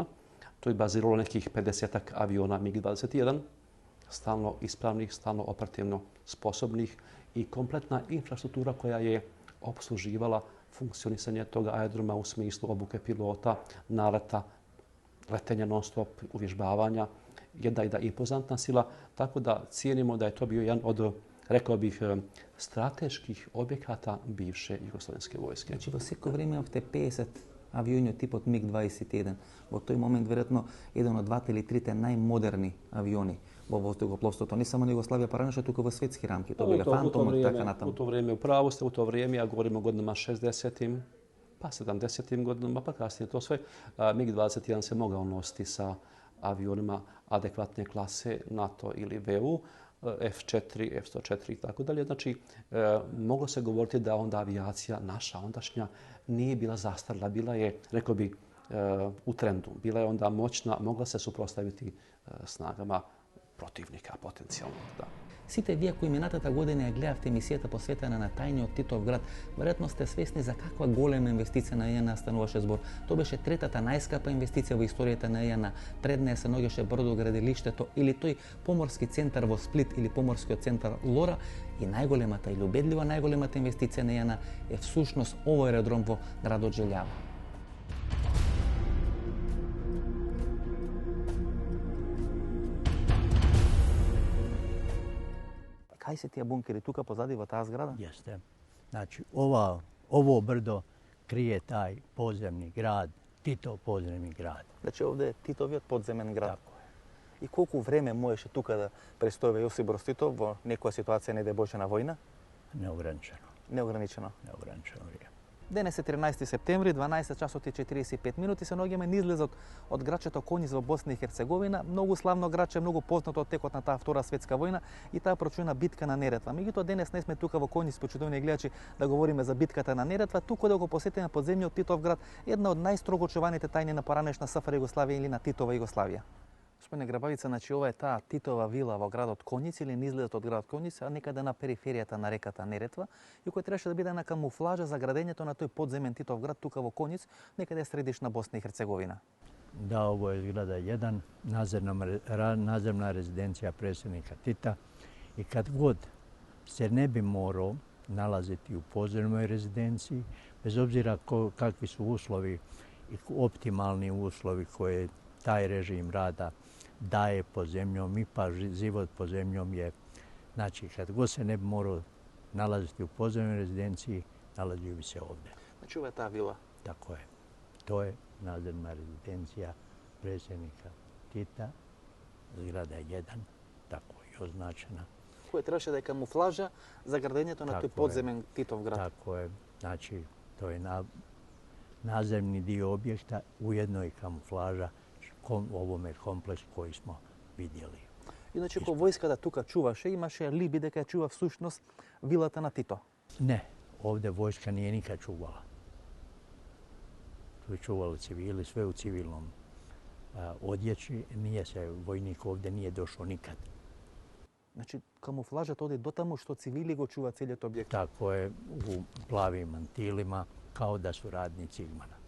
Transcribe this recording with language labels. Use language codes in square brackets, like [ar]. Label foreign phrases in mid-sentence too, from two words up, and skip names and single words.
[bs] To je baziralo nekih 50-ak aviona MiG-21, stalno ispravnih, stalno operativno sposobnih i kompletna infrastruktura koja je opsluživala funkcionisanje toga aerodroma u smislu obuke pilota, naleta, letenja non-stop, uvježbavanja. Jedna impozantna sila, tako da cijenimo da je to bio jedan od, rekao bih, strateških objekata bivše jugoslovenske vojske. [mk] Значи во секој време имавте 50 авиони од типот МиГ-21. Во тој момент веројатно еден од двата или трите најмодерни авиони во воздухопловството, не само на Југославија паранеше, туку во светски рамки. Тоа биле Фантом и така натаму. [bs] U to vrijeme, upravo ste, u to vrijeme, ja govorim o godinama 60-im, pa 70-im godinama, pa kasnije to sve. MiG-21 se mogao nositi sa avionima adekvatne klase NATO ili VU, F4, F104 i tako dalje. Znači, moglo se govoriti da onda avijacija naša ondašnja nije bila zastarila, bila je, rekao bi, u trendu. Bila je onda moćna, mogla se suprotstaviti snagama protivnika potencijalno. Da. [mk] Сите вие кои минатата година ја гледавте емисијата посветена на тајниот Титовград, веројатно сте свесни за каква голема инвестиција на ИНА стануваше збор. Тоа беше третата најскапа инвестиција во историјата на ИНА. Пред неја се наоѓаше бродоградилиштето или тој поморски центар во Сплит или поморскиот центар Лора, и најголемата или убедлива најголемата инвестиција на ИНА е всушност овој аеродром во градот Желјава. Кај се тие бункери тука позади во таа зграда? [bs] Jeste. Znači, ovo brdo krije taj podzemni grad, Titov podzemni grad. [mk] Значи овде е Титовиот подземен град. [bs] Tako je. [mk] И колку време можеше тука да престојува Јосип Брз Титов во некоја ситуација, не дај Боже, на војна? [bs] Neograničeno. [mk] Неограничено. [bs] Neograničeno vrijeme. [mk] Денес е 13 септември, 12 часот и 45 минути, се наоѓаме низлезот од грачето Коњиц во Босна и Херцеговина. Многу славно граче, многу познато од текот на таа Втора светска војна и таа прочуена битка на Неретва. Меѓутоа денес не сме тука во Коњиц, почитувани гледачи, да говориме за битката на Неретва, туку да го посетиме подземниот Титовград, една од најстрого чуваните тајни на поранешна СФР Југославија или на Титова Југославија. Господине Грабавица, значи ова е таа Титова вила во градот Коњиц или низлезот од градот Коњиц, а некаде на периферијата на реката Неретва, и кој требаше да биде една камуфлажа за градењето на тој подземен Титов град тука во Коњиц, некаде средишна Босна и Херцеговина. [bs] Da, ovo je zgrada 1, nadzemna rezidencija predsjednika Tita i kad god se ne bi morao nalaziti u podzemnoj rezidenciji, bez obzira kakvi su uslovi i optimalni uslovi koje taj režim rada daje pod zemljom i pa život pod zemljom je, znači kad god se ne bi morao nalaziti u podzemnoj rezidenciji, nalazio bi se ovdje. Znači ova je ta vila. Tako je. To je nadzemna rezidencija predsjednika Tita, zgrada 1, tako je označena. [mk] Која требаше да е камуфлажа за градењето на тој подземен Титов град. [bs] Tako je. Znači, to je nadzemni dio objekta, ujedno i kamuflaža ovome kompleksu koji smo vidjeli. [mk] Иначе кога војската тука чуваше, имаше либи дека ја чува всушност вилата на Тито. [bs] Ne, ovdje vojska nije nikad čuvala. Tu je čuvali civili, sve u civilnom odjeći. Nije se vojnik ovdje nije došao nikad. [mk] Значи камуфлажата оди дотаму што цивили го чува целиот објект. [bs] Tako je, u plavim mantilima, kao da su radnici Igmana.